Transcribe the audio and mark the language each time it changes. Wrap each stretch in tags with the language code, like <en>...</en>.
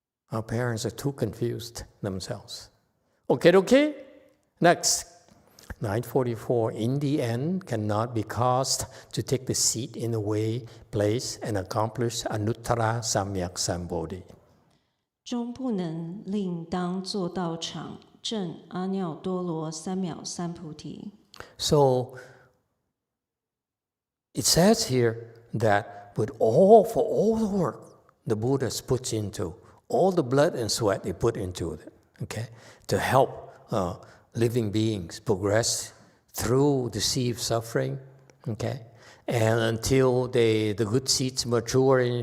<en>Our parents are too confused themselves. Okay? Next. 944, in the end, cannot be caused to take the seat in the way, place, and accomplish Anuttara Samyak Sambodhi.</en> <zh>终不能令当作道场证阿耨多罗三藐三菩提。</zh> <en>So, it says here that for all the work the Buddhas puts into, all the blood and sweat they put into it, okay, to help living beings progress through the sea of suffering, okay, and until the good seeds mature,</en>